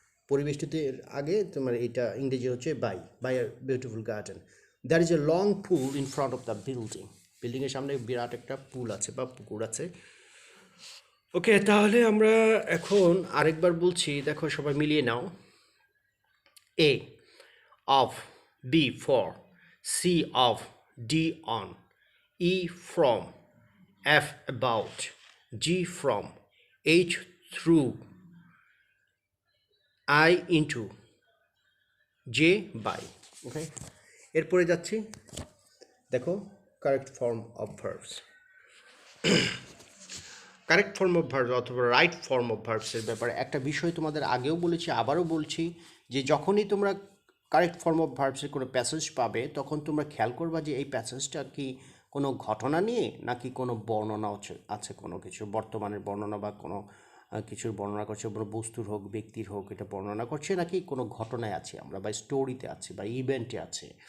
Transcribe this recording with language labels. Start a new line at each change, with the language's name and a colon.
Bangla: পরিবেষ্টিতের আগে তোমার এটা ইংরেজি হচ্ছে by,
English: By a beautiful garden. There is a long pool in front of the building,
Bangla: বিল্ডিংয়ের সামনে বিরাট একটা পুল আছে বা পুকুর আছে। ওকে, তাহলে আমরা এখন আরেকবার বলছি, দেখো সবাই মিলিয়ে নাও।
English: A of, B for, C of, D on, E from, F about, G from, H through, I into, J by.
Bangla: ওকে, এরপরে যাচ্ছি, দেখো correct form of verbs. Correct form of verbs অথবা রাইট ফর্ম অফ ভার্বসের ব্যাপারে একটা বিষয় তোমাদের আগেও বলেছি, আবারও বলছি, যে যখনই তোমরা কারেক্ট ফর্ম অফ ভার্বসের কোনো প্যাসেজ পাবে তখন তোমরা খেয়াল করবা যে এই প্যাসেজটা কি কোনো ঘটনা নিয়ে নাকি কোনো বর্ণনা আছে, কোনো কিছু বর্তমানের বর্ণনা বা কোনো কিছুর বর্ণনা করছে, কোনো বস্তুর হোক ব্যক্তির হোক, এটা বর্ণনা করছে নাকি কোনো ঘটনায় আছে আমরা, বা স্টোরিতে আছে বা ইভেন্টে আছে।